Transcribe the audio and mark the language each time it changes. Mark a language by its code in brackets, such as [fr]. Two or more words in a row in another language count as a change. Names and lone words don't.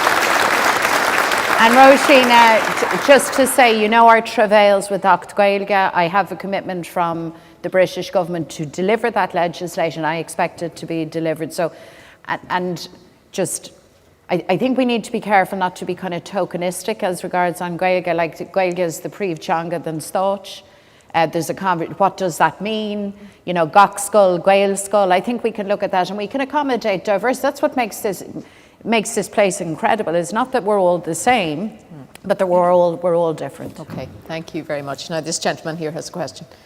[en] And Roisin, just to say, our travails with [ga] Acht Gaeilge, [en] I have a commitment from the British government to deliver that legislation. I expect it to be delivered. So, and just, I think we need to be careful not to be kind of tokenistic as regards on Gaeilge, like Gaeilge is the [ga] príomh teanga den Stáit. [en] There's what does that mean? Gach-skull, Gael-skull. I think we can look at that and we can accommodate diverse. That's what makes this place incredible. It's not that we're all the same, but that we're all different. Okay, thank you very much. Now this gentleman here has a question.